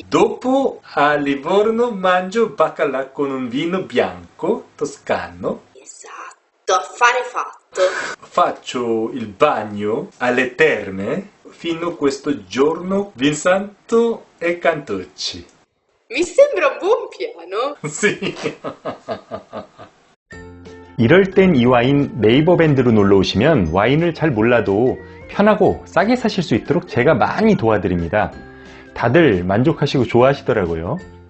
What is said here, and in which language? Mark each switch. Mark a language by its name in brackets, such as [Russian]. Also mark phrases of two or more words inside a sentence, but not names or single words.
[Italian] Dopo a Livorno mangio baccalà con un vino bianco toscano. Esatto, affare fatto. faccio il bagno alle terme fino a questo giorno Vinsanto e Cantucci. Mi sembra un buon piano. Sì. [Korean] 이럴 땐 이 와인 네이버 밴드로 놀러 오시면 와인을 잘 몰라도 편하고 싸게 사실 수 있도록 제가 많이 도와드립니다. 다들 만족하시고 좋아하시더라고요.